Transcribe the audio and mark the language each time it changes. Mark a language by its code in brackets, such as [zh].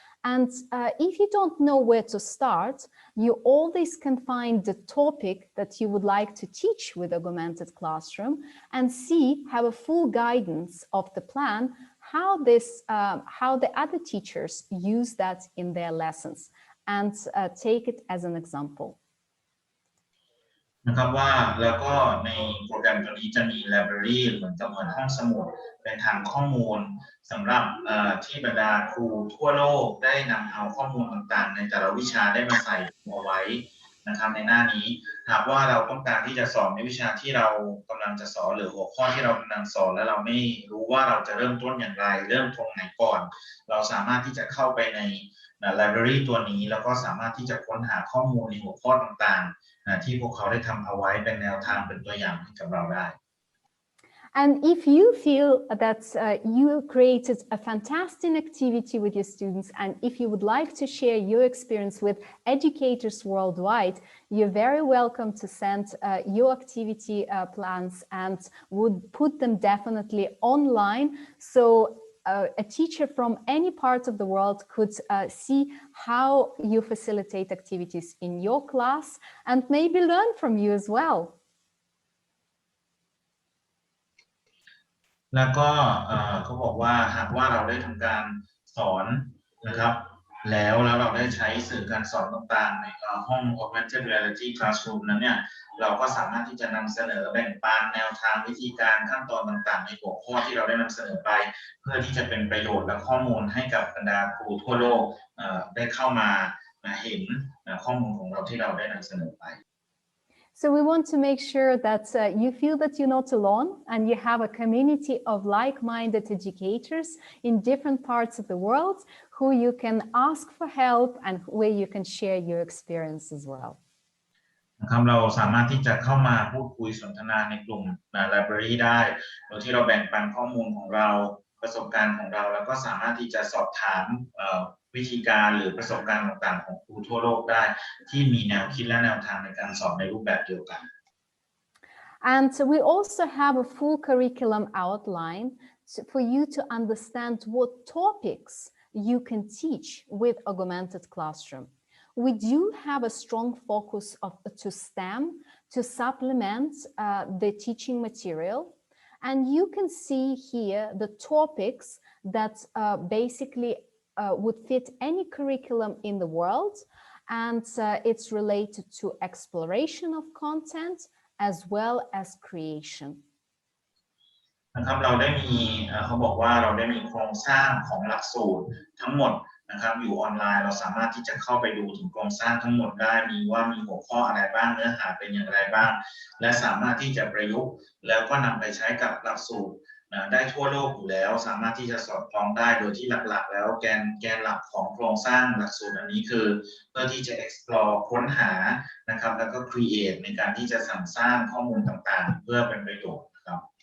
[en] And if you don't know where to start, you always can find the topic that you would like to teach with Augmented Classroom and have a full guidance of the plan, how the other teachers use that in their lessons, and take it as an example. [th] นะครับว่าแล้วก็ในโปรแกรมตัวนี้จะมี library เหมือนกับห้องสมุดเป็นฐานข้อมูลสำหรับที่บรรดาครูทั่วโลกได้นำเอาข้อมูลต่างๆในแต่ละวิชาได้มาใส่เอาไว้นะครับในหน้านี้หากว่าเราต้องการที่จะสอนในวิชาที่เรากำลังจะสอนหรือหัวข้อที่เรากำลังสอนแล้วเราไม่รู้ว่าเราจะเริ่มต้นอย่างไรเริ่มตรงไหนก่อนเราสามารถที่จะเข้าไปใน library ตัวนี้แล้วก็สามารถที่จะค้นหาข้อมูลในหัวข้อต่างๆที่พวกเขาได้ทำเอาไว้เป็นแนวทางเป็นตัวอย่างให้กับเราได้ [en] And if you feel that you created a fantastic activity with your students, and if you would like to share your experience with educators worldwide, you're very welcome to send your activity plans, and would put them definitely online. So a teacher from any part of the world could see how you facilitate activities in your class and maybe learn from you as well. [th] แล้วก็เขาบอกว่าหากว่าเราได้ทำการสอนนะครับแล้วเราได้ใช้สื่อการสอนต่างๆในห้อง Augmented Reality Classroom นั้นเนี่ยเราก็สามารถที่จะนำเสนอแบ่งปันแนวทางวิธีการขั้นตอนต่างๆในหัวข้อที่เราได้นำเสนอไปเพื่อที่จะเป็นประโยชน์และข้อมูลให้กับบรรดาครูทั่วโลกได้เข้ามาเห็นข้อมูลของเราที่เราได้นำเสนอไป [en] So we want to make sure that you feel that you're not alone and you have a community of like-minded educators in different parts of the world who you can ask for help and where you can share your experience as well. [th] นะครับเราสามารถที่จะเข้ามาพูดคุยสนทนาในกลุ่ม library ได้โดยที่เราแบ่งปันข้อมูลของเราประสบการณ์ของเราแล้วก็สามารถที่จะสอบถามวิธีการหรือประสบการณ์ต่างๆของครูทั่วโลกได้ที่มีแนวคิดและแนวทางในการสอนในรูปแบบเดียวกัน [en] And we also have a full curriculum outline for you to understand what topics you can teach with Augmented Classroom. We do have a strong focus to STEM to supplement the teaching material. And you can see here the topics that basically would fit any curriculum in the world. And it's related to exploration of content as well as creation. [th] นะครับเราได้มีเขาบอกว่าเราได้มีโครงสร้างของหลักสูตรทั้งหมดนะครับอยู่ออนไลน์เราสามารถที่จะเข้าไปดูถึงโครงสร้างทั้งหมดได้มีหัวข้ออะไรบ้างเนื้อหาเป็นอย่างไรบ้างและสามารถที่จะประยุกต์แล้วก็นำไปใช้กับหลักสูตรได้ทั่วโลกอยู่แล้วสามารถที่จะสอดคล้องได้โดยที่หลักๆแล้วแกนหลักของโครงสร้างหลักสูตรอันนี้คือเพื่อที่จะ explore ค้นหานะครับแล้วก็ create ในการที่จะสรรสร้างข้อมูลต่างๆเพื่อเป็นประโยชน์นะครับ